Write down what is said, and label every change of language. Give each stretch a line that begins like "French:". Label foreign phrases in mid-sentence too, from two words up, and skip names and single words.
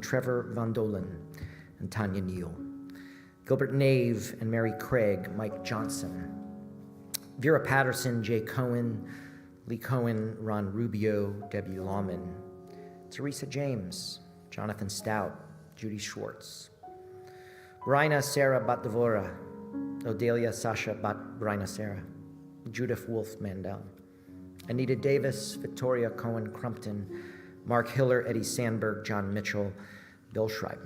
English: Trevor Von Dolen and Tanya Neal, Gilbert Nave and Mary Craig, Mike Johnson, Vera Patterson, Jay Cohen, Lee Cohen, Ron Rubio, Debbie Lawman, Teresa James, Jonathan Stout, Judy Schwartz, Raina Sarah Batdevora, Odelia Sasha Raina Sarah, Judith Wolf Mandel, Anita Davis, Victoria Cohen Crumpton, Mark Hiller, Eddie Sandberg, John Mitchell, Bill Schreibman.